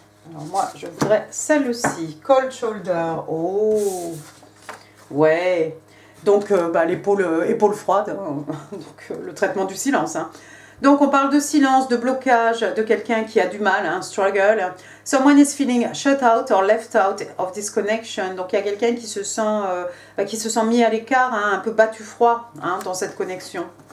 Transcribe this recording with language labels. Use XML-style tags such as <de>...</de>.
<fr>Alors moi, je voudrais celle-ci. Cold shoulder. Oh, ouais. Donc, l'épaule froide. Donc, le traitement du silence. Hein. Donc, on parle de silence, de blocage, de quelqu'un qui a du mal, hein, struggle.</fr> <en>Someone is feeling shut out or left out of this connection.</en> <fr>Donc, il y a quelqu'un qui se sent mis à l'écart, hein, un peu battu froid, hein, dans cette connexion.</fr>